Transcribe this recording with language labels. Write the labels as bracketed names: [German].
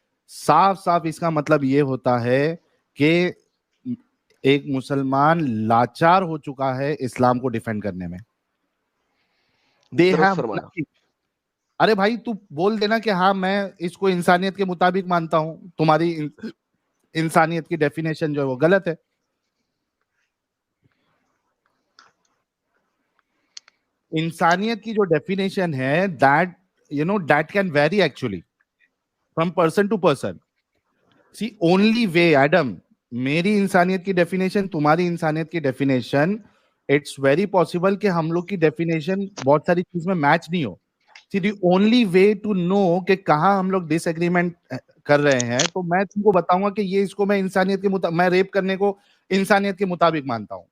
[Urdu] صاف صاف اس کا مطلب یہ ہوتا ہے کہ ایک مسلمان لاچار ہو چکا ہے اسلام کو ڈیفینڈ کرنے میں. ارے بھائی تو بول دینا کہ ہاں میں اس کو انسانیت کے مطابق مانتا ہوں, تمہاری انسانیت کی ڈیفینیشن جو ہے وہ غلط ہے. انسانیت کی جو ڈیفینیشن ہے [English] that can vary actually from person to person. See, only way, [Urdu] Adam, میری انسانیت کی ڈیفینیشن, تمہاری انسانیت کی ڈیفینیشن, [English] it's very possible [Urdu] کہ ہم لوگ کی ڈیفینیشن بہت ساری چیز میں میچ نہیں ہو. [English] See, the only way to know [Urdu] کہ کہاں ہم لوگ ڈس ایگریمنٹ کر رہے ہیں, تو میں تم کو بتاؤں گا کہ یہ اس کو میں انسانیت کے مطابق, میں ریپ کرنے کو انسانیت کے مطابق مانتا ہوں.